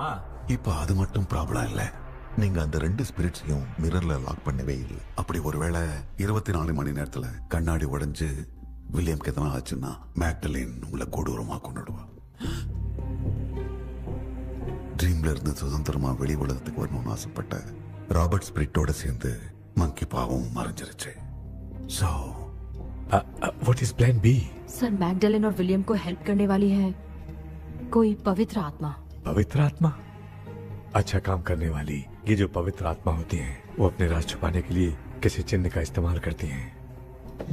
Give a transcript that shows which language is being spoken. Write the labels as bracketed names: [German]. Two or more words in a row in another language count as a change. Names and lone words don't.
[Tamil] இப்ப அது மட்டும் ப்ராப்ளம் இல்ல, நீங்க அந்த ரெண்டு ஸ்பிரிட்ஸையும் மிரர்ல லாக் பண்ணவே இல்லை. அப்படி ஒருவேளை 24 மணி நேரத்துல கண்ணாடி உடைஞ்சு வில்லியம்க்கு எதனா ஆச்சுன்னா மேக்டலின் உங்களை கொடூரமா கொண்டுடுவா. ட்ரீம்ல இருந்து சுதந்திரமா வெளி உலகத்துக்கு வரணும்னு ஆசைப்பட்ட ராபர்ட் ஸ்பிரிட்டோட சேர்ந்து मंकी पावों मरंजरचे। So, [English] what is plan B? [Hindi] सर, मैगडेलिन और विलियम को हेल्प करने वाली है कोई पवित्र आत्मा। पवित्र आत्मा? अच्छा काम करने वाली ये जो पवित्र आत्मा होती हैं, वो अपने राज छुपाने के लिए किसी चिन्ह का इस्तेमाल करती हैं।